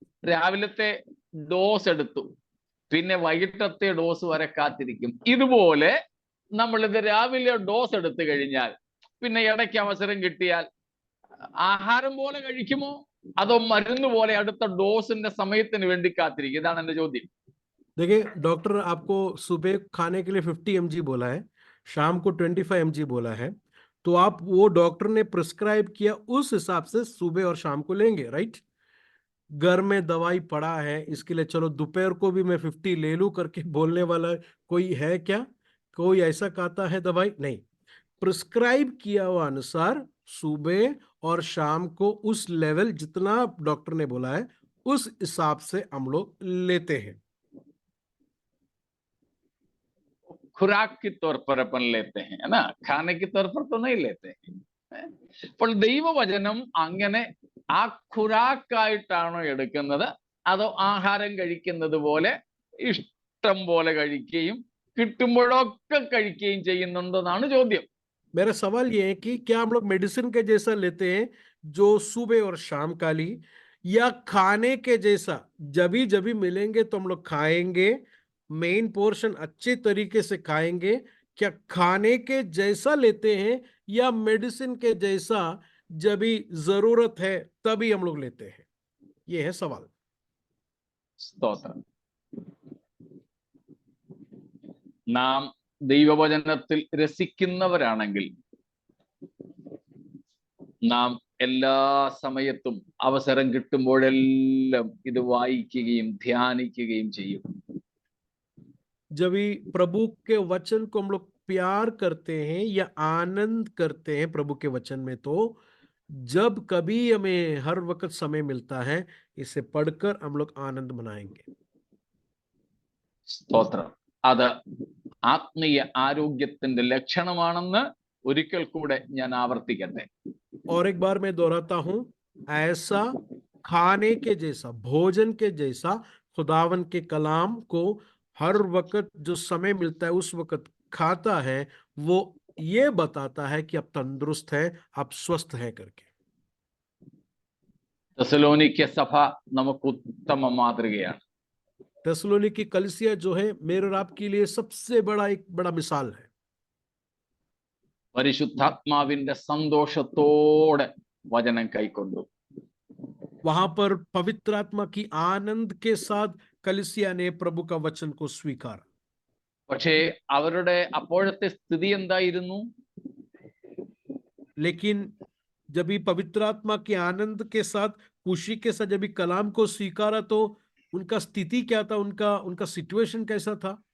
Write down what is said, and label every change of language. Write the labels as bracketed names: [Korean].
[Malayalam] രാവിലത്തെ ഡോസ് എടുത്തു, പിന്നെ വൈകിട്ടത്തെ ഡോസ് വരെ കാത്തിരിക്കും. ഇതുപോലെ നമ്മളിത് രാവിലെ ഡോസ് എടുത്തു കഴിഞ്ഞാൽ പിന്നെ ഇടയ്ക്ക് അവസരം കിട്ടിയാൽ ആഹാരം പോലെ കഴിക്കുമോ അതോ മരുന്ന് പോലെ അടുത്ത ഡോസിന്റെ സമയത്തിന് വേണ്ടി കാത്തിരിക്കും? ഇതാണ് എന്റെ ചോദ്യം. [Hindi] देखिए, डॉक्टर आपको सुबह खाने के लिए 50 mg बोला है, शाम को 25 mg बोला है, तो आप वो डॉक्टर ने प्रिस्क्राइब किया उस हिसाब से सुबह और शाम को लेंगे, राइट? घर में दवाई पड़ा है, इसके लिए चलो दोपहर को भी मैं 50 ले लूं करके बोलने वाला कोई है क्या? कोई ऐसा खाता है दवाई? नहीं। प्रिस्क्राइब किया हुआ अनुसार सुबह और शाम को उस लेवल जितना डॉक्टर ने बोला है उस हिसाब से हम लोग लेते हैं। खुराक के तौर पर अपन लेते हैं, है ना, खाने के तौर पर तो नहीं लेते हैं. [Malayalam] അപ്പോൾ ദൈവവചനം അങ്ങനെ ആ ഖുറാക്കായിട്ടാണോ എടുക്കുന്നത്, അതോ ആഹാരം കഴിക്കുന്നത് പോലെ ഇഷ്ടം പോലെ കഴിക്കുകയും കിട്ടുമ്പോഴൊക്കെ കഴിക്കുകയും ചെയ്യുന്നുണ്ടെന്നാണ് ചോദ്യം. [Hindi] मेरा सवाल ये है कि क्या हम लोग मेडिसिन के जैसा लेते हैं जो सुबह और शाम काली, या खाने के जैसा जब भी मिलेंगे तो हम लोग खाएंगे, मेन पोर्शन अच्छे तरीके से खाएंगे? क्या खाने के जैसा लेते हैं या मेडिसिन के जैसा जब भी जरूरत है तभी हम लोग लेते हैं? ये है सवाल। [Malayalam] സ്തോത്രം. നാം ദൈവവചനത്തിൽ രസിക്കുന്നവരാണെങ്കിൽ നാം എല്ലാ സമയത്തും അവസരം കിട്ടുമ്പോഴെല്ലാം ഇത് വായിക്കുകയും ധ്യാനിക്കുകയും ചെയ്യും. [Hindi] जब भी प्रभु के वचन को हम लोग प्यार करते हैं या आनंद करते हैं प्रभु के वचन में, तो जब कभी हमें हर वक्त समय मिलता है इसे पढ़कर हम लोग आनंद मनाएंगे। [Malayalam] സ്തോത്രം. അത് ആത്മീയ ആരോഗ്യത്തിന്റെ ലക്ഷണമാണെന്ന് ഒരിക്കൽ കൂടെ ഞാൻ ആവർത്തിക്കട്ടെ. [Hindi] और एक बार मैं दोहराता हूं, ऐसा खाने के जैसा, भोजन के जैसा खुदावन के कलाम को हर वक्त जो समय मिलता है उस वक्त खाता है, वो ये बताता है कि आप तंदुरुस्त है, आप स्वस्थ है करके। [Malayalam] തെസ്സലോനിക്ക സഭ നമുക്ക് ഉത്തമ മാതൃകയാണ്. [Hindi] तेसलोनिकी कलीसिया जो है मेरे और आपके लिए सबसे एक बड़ा मिसाल है। [Malayalam] പരിശുദ്ധാത്മാവിന്റെ സന്തോഷത്തോടെ വചനം കൈക്കൊണ്ടു. [Hindi] वहां पर पवित्र आत्मा की आनंद के साथ कलीसिया ने प्रभु का वचन को स्वीकारा। [Malayalam] പക്ഷേ അവരുടെ അപ്പോഴത്തെ സ്ഥിതി എന്തായിരുന്നു? [Hindi] लेकिन जब भी पवित्र आत्मा के आनंद के साथ, खुशी के साथ जब भी कलाम को स्वीकारा तो उनका स्थिति क्या था, उनका सिचुएशन कैसा था?